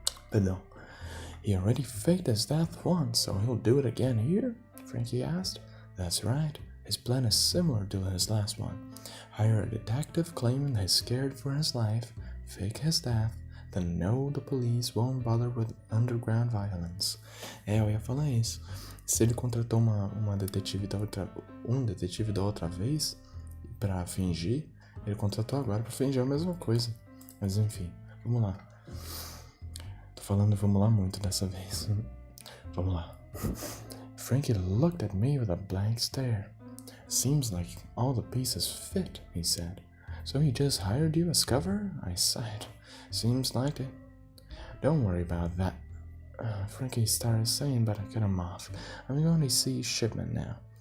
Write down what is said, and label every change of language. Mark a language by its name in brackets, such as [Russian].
[English] But no. He already faked his death once, so he'll do it again here? Frankie asked. That's right. His plan is similar to his last one. Hire a detective claiming he's scared for his life, fake his death, then know the police won't bother with underground violence. [Portuguese] Eu ia falar isso. Se ele contratou um detetive da outra vez pra fingir, ele contratou agora pra fingir a mesma coisa. Mas enfim, vamos lá. Falando vamos lá muito dessa vez. Vamos lá. [English] Frankie looked at me with a blank stare. Seems like all the pieces fit, he said. So he just hired you as cover? I sighed. Seems like it. Don't worry about that. Frankie started saying, but I cut him off. I'm going to see Shipman now.